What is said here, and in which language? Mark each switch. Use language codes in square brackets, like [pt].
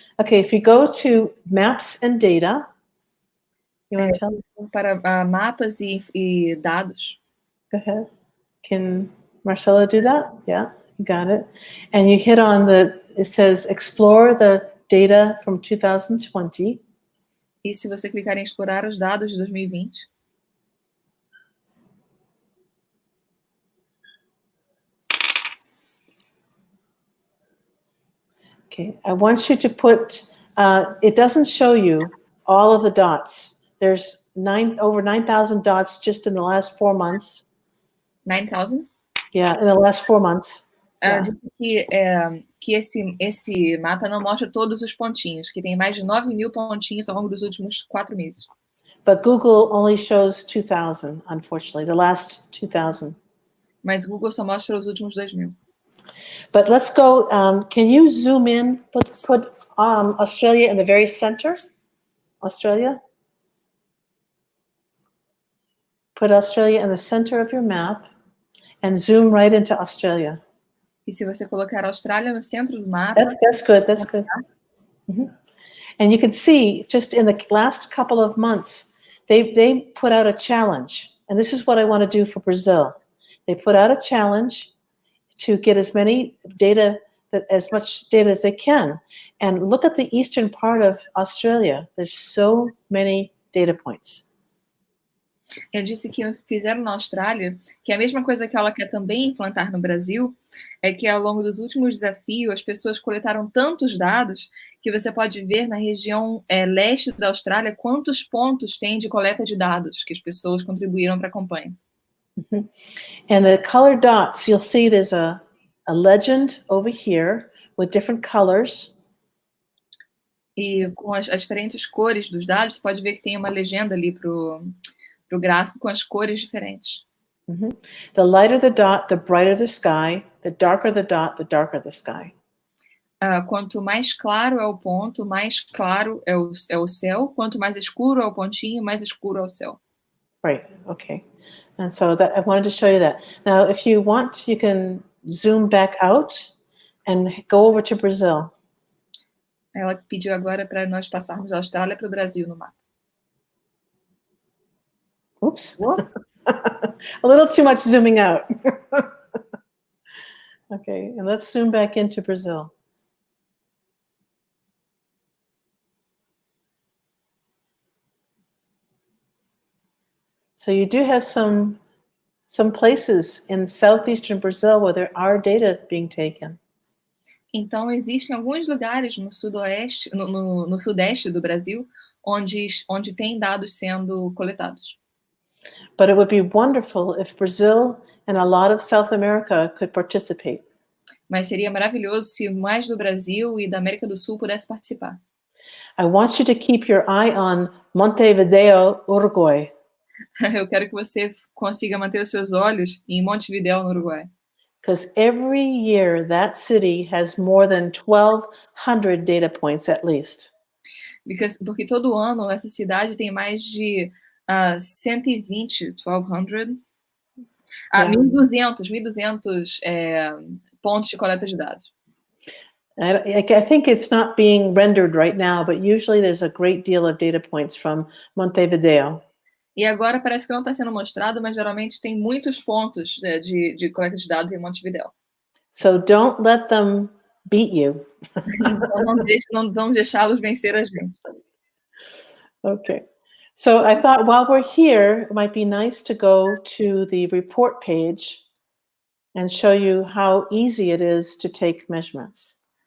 [en] Okay, if you go to maps and data, you want to tell me? [pt] Para mapas e dados. [en] Go ahead. Can Marcelo do that? Yeah, you got it. And you hit on it says explore the data from 2020. [pt] E se você clicar em explorar os dados de 2020. [en] Okay, I want you to put, it doesn't show you all of the dots. There's over 9,000 dots just in the last 4 months. 9,000? Yeah, in the last 4 months. Yeah. [pt] Que esse mapa não mostra todos os pontinhos, que tem mais de 9,000 pontinhos ao longo dos últimos 4 meses. [en] But Google only shows 2,000, unfortunately, the last 2,000. [pt] Mas Google só mostra os últimos 2,000. [en] But let's go, can you zoom in, put Australia in the very center? Australia? Put Australia in the center of your map and zoom right into Australia. [pt] E se você colocar a Austrália no centro do mapa... [en] That's good. And you can see, just in the last couple of months, they put out a challenge. And this is what I want to do for Brazil. They put out a challenge to get as much data as they can. And look at the eastern part of Australia. There's so many data points. [pt] Eu disse que fizeram na Austrália, que é a mesma coisa que ela quer também implantar no Brasil, é que ao longo dos últimos desafios, as pessoas coletaram tantos dados que você pode ver na região leste da Austrália quantos pontos tem de coleta de dados que as pessoas contribuíram para a campanha. [en] And the color dots, you'll see there's a legend over here with different colors. [pt] E com as diferentes cores dos dados, você pode ver que tem uma legenda ali pro gráfico com as cores diferentes. [en] The lighter the dot, the brighter the sky. The darker the dot, the darker the sky. [pt] Quanto mais claro é o ponto, mais claro é o céu. Quanto mais escuro é o pontinho, mais escuro é o céu. [en] Right, okay. And so I wanted to show you that. Now, if you want, you can zoom back out and go over to Brazil. [pt] Ela pediu agora para nós passarmos da Austrália para o Brasil no mapa. [en] Oops. A little too much zooming out. Okay, and let's zoom back into Brazil. So you do have some places in southeastern Brazil where there are data being taken. [pt] Então, existem alguns lugares no sudoeste, no sudeste do Brasil, onde tem dados sendo coletados. [en] But it would be wonderful if Brazil and a lot of South America could participate. [pt] Mas seria maravilhoso se mais do Brasil e da América do Sul pudesse participar. [en] I want you to keep your eye on Montevideo, Uruguay. [pt] Eu quero que você consiga manter os seus olhos em Montevideo, no Uruguai. [en] Because every year that city has more than 1,200 data points at least. [pt] Porque todo ano essa cidade tem mais de 120, 1,200, 1.200 pontos de coleta de dados. [en] I think it's not being rendered right now, but usually there's a great deal of data points from Montevideo. [pt] E agora parece que não está sendo mostrado, mas geralmente tem muitos pontos de coleta de dados em Montevideo. [en] So don't let them beat you. [pt] Então não vamos deixá-los vencer a gente. [en] Okay. So I thought while we're here, it might be nice to go to the report page and show you how easy it is to take measurements.